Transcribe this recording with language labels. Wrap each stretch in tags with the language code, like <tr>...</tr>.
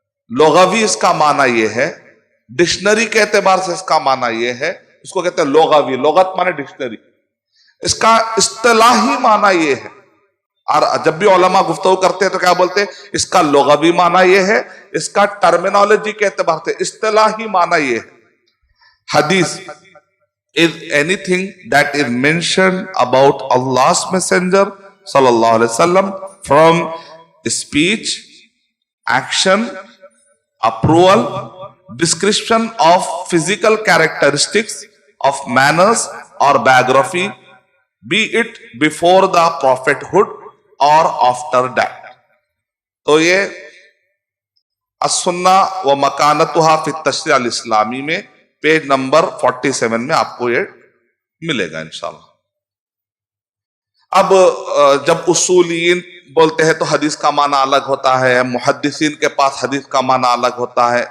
<ur>لغوی اس کا معنی یہ ہے، ڈکشنری کے اعتبار سے اس کا معنی یہ ہے، اس کو کہتے ہیں لغوی. لغت معنی ڈکشنری. اس کا اصطلاحی معنی یہ ہے. اور جب بھی علماء گفتگو کرتے ہیں تو کیا بولتے ہیں؟ اس کا لغوی معنی یہ ہے، اس کا ٹرمینالوجی کے اعتبار سے اصطلاحی معنی یہ ہے.</ur> <en>حدیث is anything that is mentioned about Allah's messenger sallallahu alaihi wasallam from speech, action, approval, description of physical characteristics, of manners or biography, be it before the prophethood or after that.</en> <ur>تو یہ السنہ و مکانتها فی التشریع الاسلامی میں page number 47 میں آپ کو یہ ملے گا انشاءاللہ. اب جب اصولیین بولتے ہیں تو حدیث کا معنی الگ ہوتا ہے، محدثین کے پاس حدیث کا معنی الگ ہوتا ہے.</ur>